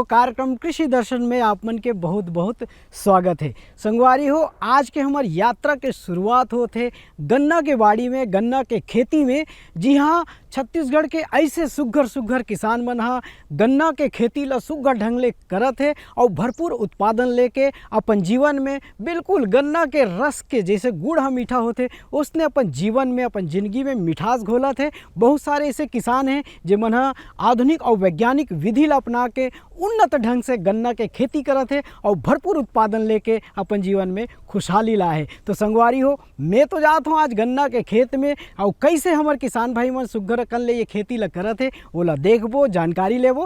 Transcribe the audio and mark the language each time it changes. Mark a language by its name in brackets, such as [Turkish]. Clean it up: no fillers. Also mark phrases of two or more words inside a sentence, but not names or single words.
[Chhattisgarhi] कार्यक्रम कृषि दर्शन में आप मन के बहुत बहुत स्वागत है। संगवारी हो, आज के हमार यात्रा के शुरुआत होते गन्ना के बाड़ी में, गन्ना के खेती में। जी हाँ, छत्तीसगढ़ के ऐसे सुघर सुघर किसान मन हा गन्ना के खेती ला सुघर ढंग ले करत है और भरपूर उत्पादन लेके अपन जीवन में बिल्कुल गन्ना के रस के जैसे गुड़ हा मीठा होते उसने अपन जीवन में, अपन जिंदगी में मिठास घोलत है। बहुत सारे ऐसे किसान हैं जो मन हा आधुनिक और वैज्ञानिक विधि ला अपना के उन्नत ढंग से गन्ना के खेती करत है और भरपूर उत्पादन लेके अपन जीवन में खुशहाली ला है। तो संगवारी हो, मैं तो जात हूँ आज गन्ना के खेत में और कैसे हमार किसान भाई मन सुघर कर ले ये खेती ला करत है ओला देखबो, जानकारी लेबो।